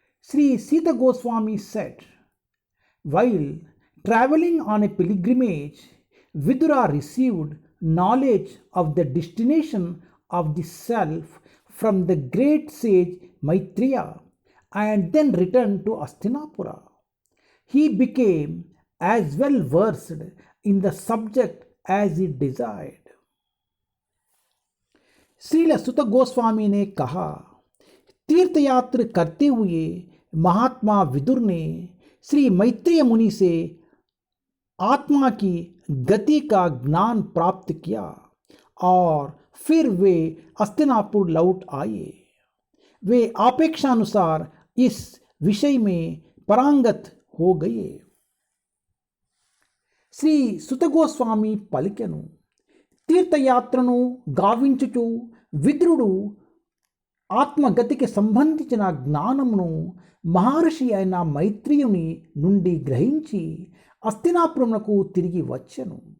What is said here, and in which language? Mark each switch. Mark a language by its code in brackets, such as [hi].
[en] Sri Sita Goswami said, while traveling on a pilgrimage, Vidura received knowledge of the destination of the self from the great sage Maitreya and then returned to Hastinapura. He became as well versed in the subject as he desired. [hi] Srila सुत गोस्वामी ने कहा, तीर्थयात्रा करते हुए महात्मा विदुर ने श्री मैत्रेय मुनि से आत्मा की गति का ज्ञान प्राप्त किया और फिर वे हस्तिनापुर लौट आए. वे अपेक्षानुसार इस विषय में पारंगत हो गए. [te] శ్రీ సుతగోస్వామి పలికెను, తీర్థయాత్రను గావించుచు విదురుడు ఆత్మగతికి సంబంధించిన జ్ఞానమును మహర్షి అయిన మైత్రేయుని నుండి గ్రహించి హస్తినాపురమునకు తిరిగి వచ్చెను.